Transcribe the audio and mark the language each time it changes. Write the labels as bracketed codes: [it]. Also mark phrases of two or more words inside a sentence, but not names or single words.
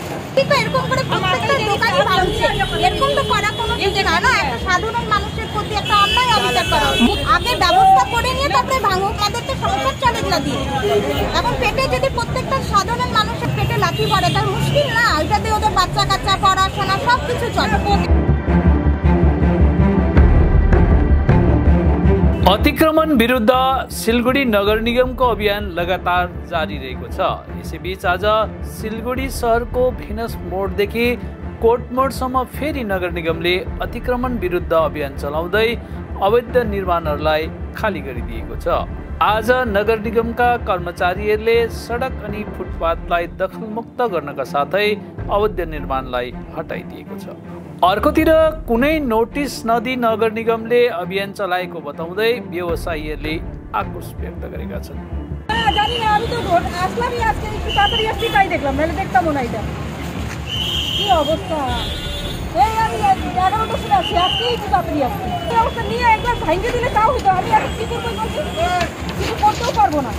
[bn] কিন্তু এরকম করে প্রত্যেকটা দোকানই ভাঙছে, এরকম তো করা কোনো ঠিক না। না, একটা সাধারণ মানুষের প্রতি একটা অন্যায় অবিচার করা। আগে ব্যবস্থা করে নিয়ে তারপরে ভাঙুক, আমাদের তো সংসার চলে না দিয়ে। এখন পেটে যদি প্রত্যেকটা সাধারণ মানুষের পেটে লাথি পড়ে তার মুশকিল না, ওইটা দিয়ে ওদের বাচ্চা কাচ্চা পড়াশোনা সব কিছু चले। [ne] अतिक्रमण विरुद्ध सिलगढी नगर निगमको अभियान लगातार जारी रहेको छ। यसैबीच आज सिलगढी शहरको भेनस मोडदेखि कोट मोडसम्म फेरि नगर निगमले अतिक्रमण विरुद्ध अभियान चलाउँदै अवैध निर्माणहरूलाई खाली गरिदिएको छ। आज नगर निगमका कर्मचारीहरूले सडक अनि फुटपाथलाई दखलमुक्त गर्नका साथै अवैध निर्माणलाई हटाइदिएको छ। अर्कोतिर कुनै नोटिस नदिई नगर निगमले अभियान चलाएको बताउँदै व्यवसायीहरूले आक्रोश व्यक्त गरेका छन्। [bn] জানি না, আমি তো আসলামই আজকে একটু তাড়াতাড়ি আসছি তাই দেখলাম, নাহলে দেখতামও না। এটা কি অবস্থা, এই আমি 11টার সময় আসছি, আজকে একটু তাড়াতাড়ি আসছি। এই অবস্থা নিয়ে একবার ভাঙিয়ে দিলে তাও হতো। আমি এখন কি করবো, কিছু করতেও পারবো না।